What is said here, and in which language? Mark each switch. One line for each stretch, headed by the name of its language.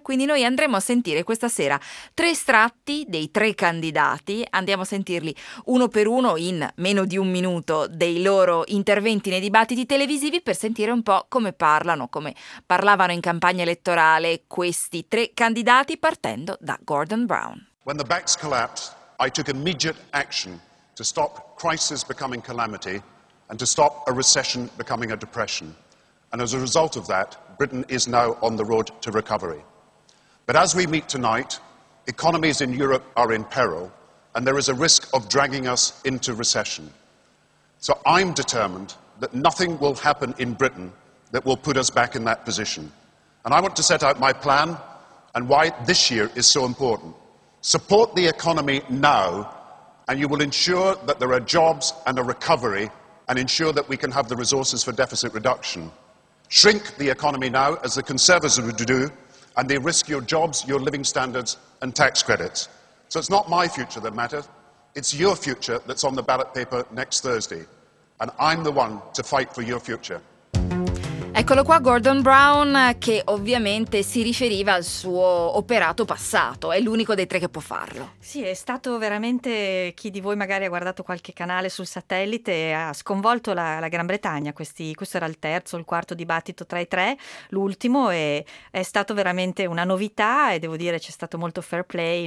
Italian: Quindi noi andremo a sentire questa sera tre estratti dei tre candidati. Andiamo a sentirli uno per uno in meno di un minuto dei loro interventi nei dibattiti televisivi per sentire un po' come parlano, come parlavano in campagna elettorale questi tre candidati, partendo da Gordon Brown.
English: When the banks collapsed, I took immediate action to stop crisis becoming calamity and to stop a recession becoming a depression. And as a result of that, Britain is now on the road to recovery. But as we meet tonight, economies in Europe are in peril, and there is a risk of dragging us into recession. So I'm determined that nothing will happen in Britain that will put us back in that position. And I want to set out my plan and why this year is so important. Support the economy now, and you will ensure that there are jobs and a recovery, and ensure that we can have the resources for deficit reduction. Shrink the economy now, as the Conservatives would do, and they risk your jobs, your living standards, and tax credits. So it's not my future that matters, it's your future that's on the ballot paper next Thursday. And I'm the one to fight for your future.
Italian: Eccolo qua Gordon Brown, che ovviamente si riferiva al suo operato passato, è l'unico dei tre che può farlo. Sì, è stato veramente, chi di voi magari ha guardato qualche canale sul satellite, ha sconvolto la Gran Bretagna. Questo era il terzo, il quarto dibattito tra i tre, l'ultimo, e è stato veramente una novità, e devo dire c'è stato molto fair play.